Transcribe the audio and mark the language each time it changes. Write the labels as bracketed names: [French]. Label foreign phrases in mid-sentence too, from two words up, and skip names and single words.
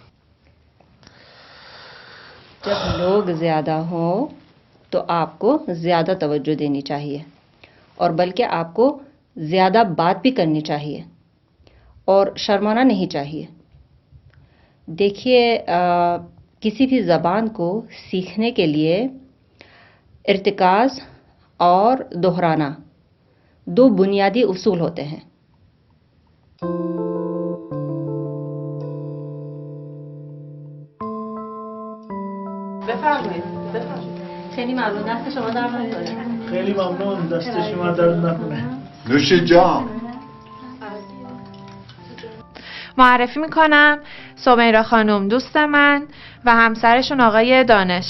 [Hindi] जब लोग ज्यादा हो तो आपको ज्यादा तवज्जो देनी चाहिए, और बल्कि आपको ज्यादा बात भी करनी चाहिए और शर्माना नहीं चाहिए। देखिए, किसी भी ज़बान को सीखने के लिए इर्तिकाज़ और दोहराना 2 बुनियादी उसूल होते हैं। [Persian] خیلی ممنون، دست شما درد نکنه. خیلی ممنون، دست شما درد نکنه. نوش جان. معرفی میکنم سمیرا خانم دوست من و همسرشون آقای دانش.